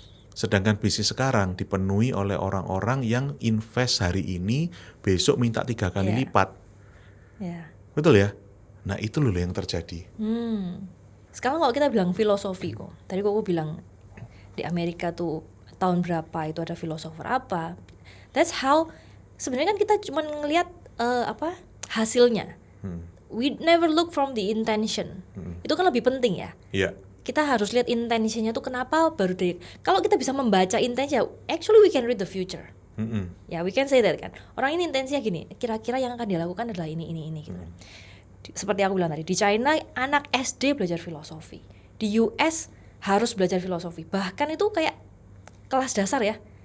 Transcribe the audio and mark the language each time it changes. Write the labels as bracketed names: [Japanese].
[Indonesian] Sedangkan bisnis sekarang dipenuhi oleh orang-orang yang invest hari ini, besok minta 3 kali lipat. Betul ya? Nah itu loh yang terjadi. Sekarang kalau kita bilang filosofi kok, tadi aku bilang di Amerika tuh tahun berapa itu ada filosofer apa. [English] That's how [Indonesian] sebenarnya kan kita cuma ngelihat hasilnya. [English] We never look from the intention. [Indonesian] Itu kan lebih penting ya. Kita harus lihat intensinya tuh kenapa baru dari. Kalau kita bisa membaca intensinya, [English] actually we can read the future. Ya, we can say that kan. [Indonesian] Orang ini intensinya gini, kira-kira yang akan dilakukan adalah ini gitu. Seperti aku bilang tadi, di China anak SD belajar filosofi, di US harus belajar filosofi, bahkan itu kayak kelas dasar ya.